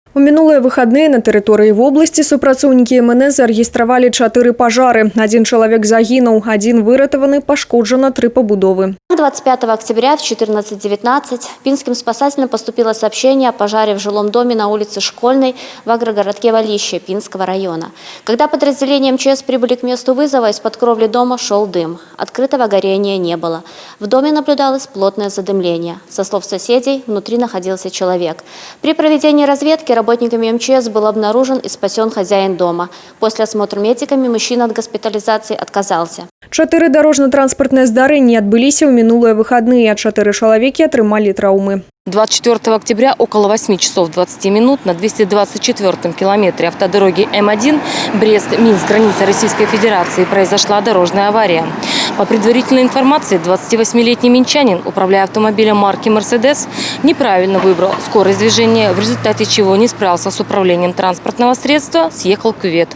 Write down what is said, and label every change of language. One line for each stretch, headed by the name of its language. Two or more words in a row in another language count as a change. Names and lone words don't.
Belarusian: У мінулыя выходные на тэрыторыі вобласці супрацоўнікі МНС зарэгістравалі 4 пажары. Один чалавек загінуў, один выратаваны, пашкоджана 3 пабудовы.
Russian: 25 октября в 14:19 Пинским спасателям поступило сообщение о пожаре в жилом доме на улице Школьной в агрогородке Валище Пинского района. Когда подразделения МЧС прибыли к месту вызова, из-под кровли дома шел дым. Открытого горения не было. В доме наблюдалось плотное задымление. Со слов соседей, внутри находился человек. При проведении разведки работниками МЧС был обнаружен и спасен хозяин дома. После осмотра медиками мужчина от госпитализации отказался.
Belarusian: 4 дорожно-транспортныя здарэнні адбыліся ў мінулыя выходные, а 4 чалавекі атрымалі траўмы.
Russian: 24 октября около 8 часов 20 минут на 224-м километре автодороги М1 Брест-Минск, граница Российской Федерации, произошла дорожная авария. По предварительной информации, 28-летний минчанин, управляя автомобилем марки «Мерседес», неправильно выбрал скорость движения, в результате чего не справился с управлением транспортного средства, съехал в кювет.